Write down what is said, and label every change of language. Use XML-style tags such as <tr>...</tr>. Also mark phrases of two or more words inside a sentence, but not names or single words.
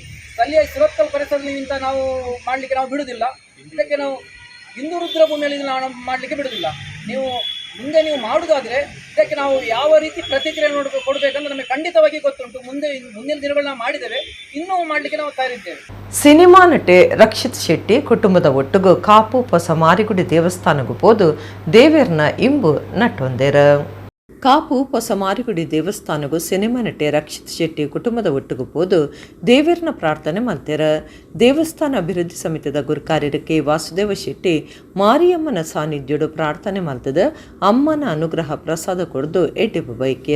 <kn>ಸ್ಥಳೀಯ ಸುರತ್ಕಲ್ ಪರಿಸರದಲ್ಲಿ ಇಂಥ ನಾವು ಮಾಡಲಿಕ್ಕೆ ನಾವು ಬಿಡುವುದಿಲ್ಲ. ಇದಕ್ಕೆ ನಾವು ಹಿಂದೂ ರುದ್ರಭೂಮಿಯಲ್ಲಿ ನಾವು ಮಾಡಲಿಕ್ಕೆ ಬಿಡುವುದಿಲ್ಲ. ಮುಂದೆ ನೀವು ಮಾಡುವುದಾದರೆ ಇದಕ್ಕೆ ನಾವು ಯಾವ ರೀತಿ ಪ್ರತಿಕ್ರಿಯೆ ಕೊಡಬೇಕಂದ್ರೆ ನಮಗೆ ಖಂಡಿತವಾಗಿ ಗೊತ್ತುಂಟು. ಮುಂದಿನ ದಿನಗಳು ನಾವು ಮಾಡಿದ್ದೇವೆ, ಇನ್ನೂ ಮಾಡಲಿಕ್ಕೆ ನಾವು ತಯಾರಿದ್ದೇವೆ.</kn> <tcy>ಸಿನಿಮಾ ನಟಿ ರಕ್ಷಿತ್ ಶೆಟ್ಟಿ ಕುಟುಂಬದ ಒಟ್ಟಿಗೂ ಕಾಪು ಹೊಸ ಮಾರಿಗುಡಿ ದೇವಸ್ಥಾನಗೂ ಪೋದು ದೇವೇರ್ನ ಇಂಬು ನಟ್ಟೊಂದೇರ. ಕಾಪು ಹೊಸ ಮಾರಿಗುಡಿ ದೇವಸ್ಥಾನಗೂ ಸಿನಿಮಾ ನಟಿ ರಕ್ಷಿತ್ ಶೆಟ್ಟಿ ಕುಟುಂಬದ ಒಟ್ಟಿಗೂ ಪೋದು ದೇವೇರ್ನ ಪ್ರಾರ್ಥನೆ ಮಲ್ತೇರ. ದೇವಸ್ಥಾನ ಅಭಿವೃದ್ಧಿ ಸಮಿತಿದ ಗುರುಕಾರ್ಯರು ಕೆ ವಾಸುದೇವ ಶೆಟ್ಟಿ ಮಾರಿಯಮ್ಮನ ಸಾನ್ನಿಧ್ಯಡು ಪ್ರಾರ್ಥನೆ ಮಲ್ತದ ಅಮ್ಮನ ಅನುಗ್ರಹ ಪ್ರಸಾದ ಕೊಡ್ದು ಎಡ್ಡಿಬು ಬೈಕೇರ.</tcy>